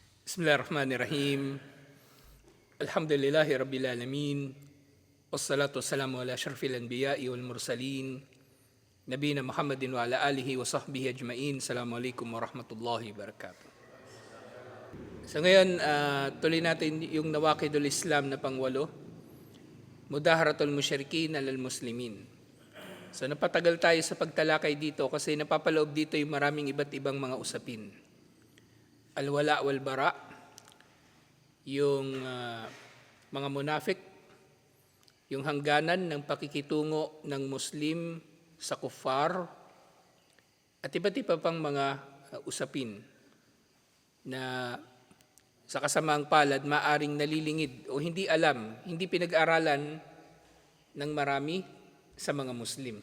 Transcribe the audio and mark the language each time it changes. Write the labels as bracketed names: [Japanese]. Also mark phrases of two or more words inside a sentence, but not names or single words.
[Arabic] بسم الله الرحمن الرحيم. الحمد لله رب العالمين. والصلاة والسلام على أشرف الأنبياء والمرسلين. نبينا محمد وعلى آله وصحبه أجمعين. السلام عليكم ورحمة الله وبركاته. [Filipino] So ngayon, tuloy natin yung Nawaqidul Islam na pangwalo. [Arabic] مظاهرة المشركين على المسلمين. [Filipino] So napatagal tayo sa pagtalakay dito kasi napapaloob dito yung maraming iba't ibang mga usapin. [Arabic] الولاء والبراء, [Filipino] yung mga munafik, yung hangganan ng pakikitungo ng Muslim sa kuffar, at iba't iba pang mga usapin na sa kasamaang palad maaring nalilingid o hindi alam, hindi pinag-aralan ng marami sa mga Muslim.